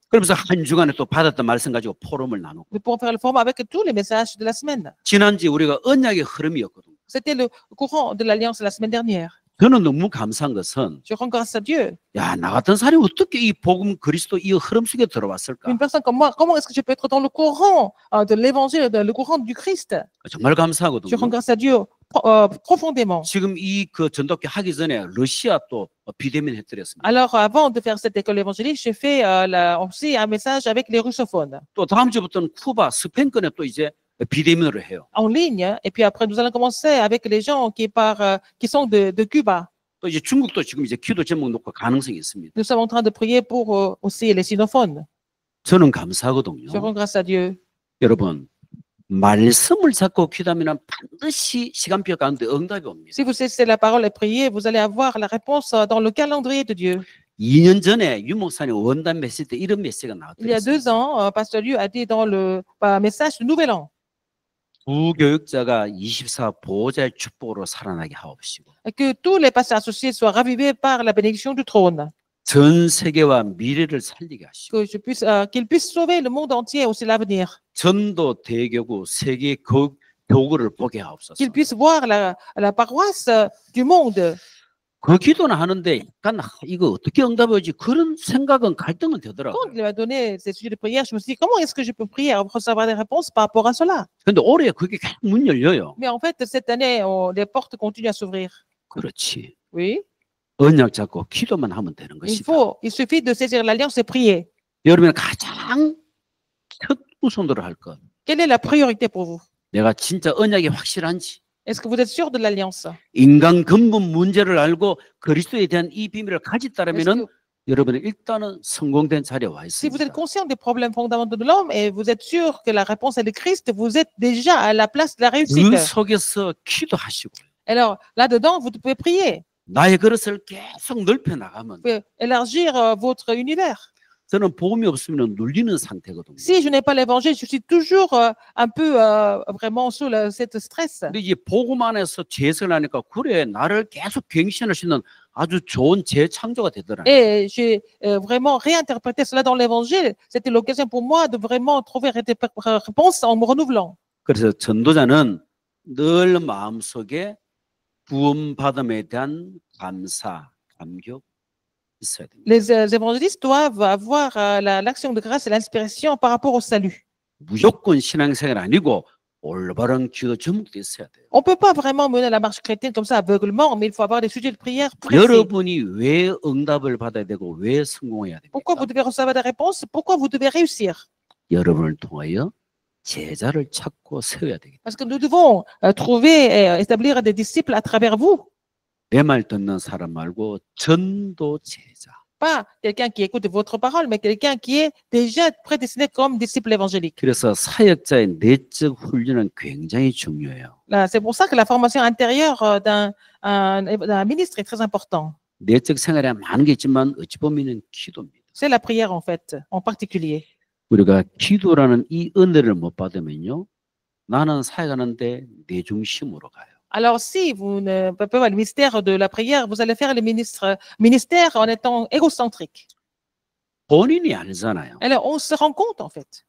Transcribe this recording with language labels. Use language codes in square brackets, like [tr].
[ko] 그러면서 한 주간에 또 받았던 말씀 가지고 포럼을 나누고. [fr] Nous pouvons faire le format avec tous les messages de la semaine. [ko] 지난주에 우리가 언약의 흐름이었거든요. [fr] C'était le courant de l'Alliance la semaine dernière. [ko] 저는 너무 감사한 것은 [fr] Je rends grâce à Dieu. [ko] 야, 나 같은 사람이 어떻게 이 복음 그리스도 이 흐름 속에 들어왔을까? [fr] Une personne comme moi, comment est-ce que je peux être dans le courant de l'évangile, le courant du Christ? [ko] 정말 [fr] Je rends [ko] 감사하거든요. [fr] grâce à Dieu profondément. [ko] 지금 이 그 전도학교 하기 전에 러시아 또 비대면 해드렸습니다. [fr] Alors, avant de faire cette école évangélique, j'ai fait aussi un message avec les russophones [ko] 또 다음 주부터는 쿠바 스페인권에 또 이제 비대면으로 해요. [fr] en ligne. Et puis après, nous allons commencer avec les gens qui sont de Cuba. [ko] 또 이제 중국도 지금 이제 기도 제목 놓고 가능성이 있습니다. [fr] Nous sommes en train de prier pour aussi les sinophones. [ko] 저는 [fr] Je [ko] 감사하거든요. [fr] rends grâce à Dieu. [ko] 여러분 말씀을 잡고 기도하면 반드시 시간표 가운데 응답이 옵니다. [fr] Si vous cessez la parole et priez, vous allez avoir la réponse dans le calendrier de Dieu. [ko] 2년 전에 유 목사님 원단 메시지 때 이런 메시지가 [fr] Il y a 2 [ko] 나왔더라고요. [fr] ans, Pasteur Liu a dit dans le message du Nouvel An [ko] 부교육자가 24 보호자의 축복으로 살아나게 하옵시고 [fr] que tous les pasteurs associés soient ravivés par la bénédiction du trône, [ko] 전 세계와 미래를 살리게 하시고 [fr] qu'ils puissent sauver le monde entier aussi l'avenir, [ko] 전도 대교구 세계 교구를 보게 하옵소서. [fr] qu'ils puissent voir la paroisse du monde. [ko] 그 기도는 하는데 약간 이거 어떻게 응답하지 그런 생각은 갈등은 [fr] Quand [ko] 되더라고요. [fr] il m'a donné ces sujets de prière, je me suis dit, comment est-ce que je peux prier et recevoir des réponses par rapport à cela? [ko] 근데 올해 그게 계속 문 열려요. [fr] Mais en fait, cette année, les portes continuent à s'ouvrir. [ko] 그렇지. [fr] Oui. [ko] 언약 잡고 기도만 하면 되는 것이다. [fr] Il suffit de saisir l'alliance et prier. [ko] 여러분이 가장 첫 우선으로 할 것. [fr] Quelle est la priorité pour vous? [ko] 내가 진짜 언약이 확실한지 [fr] Est-ce que vous êtes sûr de l'alliance? [ko] 인간 근본 문제를 알고 그리스도에 대한 이 비밀을 [fr] Est-ce [ko] 가졌다면은 [fr] que- [ko] 여러분은 일단은 성공된 자리에 와 [fr] Si vous êtes conscient des problèmes fondamentaux de l'homme et vous êtes sûr que la réponse est le Christ, vous êtes déjà à la place de la [ko] 그 [fr] réussite. [ko] 속에서 기도하시고 [fr] Alors, là-dedans, vous pouvez prier. [ko] 나의 그릇을 계속 넓혀 나가면 [fr] Vous pouvez élargir votre univers. [ko] 저는 복음이 없으면 눌리는 상태거든요. [fr] Si je n'ai pas l'évangile, je suis toujours un peu vraiment sous cette stress. [ko] 근데 이제 복음 안에서 재해석을 하니까 그래 나를 계속 갱신할 수 있는 아주 좋은 재창조가 되더라고요. [fr] Et j'ai vraiment réinterprété cela dans l'évangile. C'était l'occasion pour moi de vraiment trouver des réponses en me renouvelant. [ko] 그래서 전도자는 늘 마음속에 구원받음에 대한 감사, 감격 있어야 됩니다. [fr] Les évangélistes doivent avoir l'action de grâce et l'inspiration par rapport au salut. [ko] 무조건 신앙생활 아니고 올바른 기도 제목도 있어야 돼요. [fr] On ne peut pas vraiment mener la marche chrétienne comme ça aveuglement, mais il faut avoir des sujets de prière précis. [ko] 여러분이 왜 응답을 받아야 되고 왜 성공해야 [fr] Pourquoi [ko] 됩니까? [fr] vous devez recevoir des réponses? Pourquoi vous devez réussir? [ko] 여러분을 통하여 제자를 찾고 세워야 되겠다. [fr] Parce que nous devons trouver et établir des disciples à travers vous. [ko] 내 말 듣는 사람 말고 전도 제자. [fr] Pas quelqu'un qui écoute votre parole, mais quelqu'un qui est déjà prédestiné comme disciple évangélique. [ko] 그래서 사역자의 내적 훈련은 굉장히 중요해요. [fr] Là, c'est pour ça que la formation intérieure d'un ministre est très important. [ko] 내적 생활에 많은 게 있지만 어찌 보면 기도입니다. [fr] C'est la prière en fait, en particulier. [ko] 우리가 기도라는 이 은혜를 못 받으면요. 나는 사역하는데 내 중심으로 가요. [fr] Alors, si vous ne faites pas le mystère de la prière, vous allez faire le ministère en étant égocentrique. [ko] 본인이 알잖아요. [fr] Alors, on se rend compte en fait.